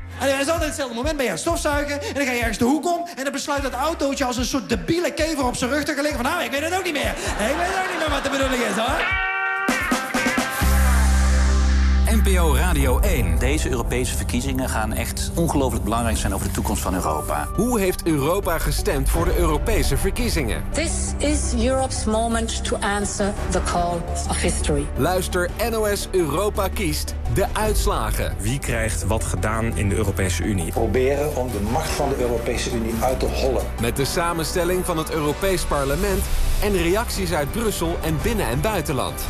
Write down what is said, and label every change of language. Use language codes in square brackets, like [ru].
[nl] En het is altijd hetzelfde moment. Ben je aan het stofzuigen en dan ga je ergens de hoek om en dan besluit dat autootje als een soort debiele kever op zijn rug te gaan liggen. Van nou, ik weet het ook niet meer. Ik weet ook niet meer wat de bedoeling is, hoor. NPO Radio 1. Deze Europese verkiezingen gaan echt ongelooflijk belangrijk zijn over de toekomst van Europa. Hoe heeft Europa gestemd voor de Europese verkiezingen? [en] This is Europe's moment to answer the call of history. [nl] Luister NOS Europa kiest de uitslagen. Wie krijgt wat gedaan in de Europese Unie? Proberen om de macht van de Europese Unie uit te hollen. Met de samenstelling van het Europees Parlement en reacties uit Brussel en binnen- en buitenland.